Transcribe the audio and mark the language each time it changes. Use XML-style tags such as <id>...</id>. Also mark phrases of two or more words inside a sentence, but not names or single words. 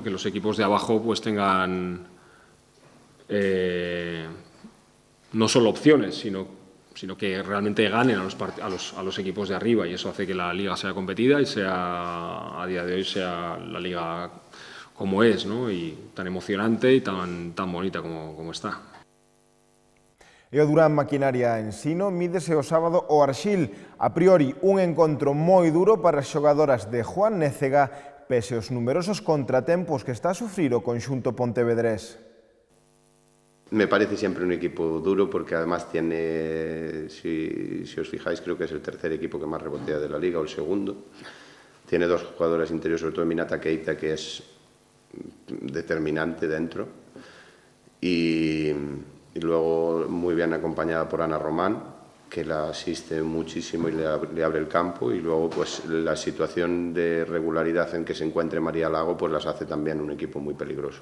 <es>Que los equipos de abajo pues tengan no solo opciones, sino que realmente ganen a los equipos de arriba, y eso hace que la Liga sea competida y a día de hoy sea la Liga como es, ¿no? Y tan emocionante y tan bonita como está.</es> <gl>E o Durán Maquinaria Ensino mídese o sábado o Arxil. A priori, un encontro moi duro para as xogadoras de Juan Nécega, pese aos numerosos contratempos que está a sufrir o conxunto pontevedrés.</gl> <es>Me parece siempre un equipo duro porque además tiene, si os fijáis, creo que es el tercer equipo que más rebotea de la Liga o el segundo. Tiene dos jugadoras interiores, sobre todo Minata Keita, que es determinante dentro. Y luego muy bien acompañada por Ana Román, que la asiste muchísimo y le abre el campo, y luego pues la situación de regularidad en que se encuentre María Lago pues las hace también un equipo muy peligroso.</es>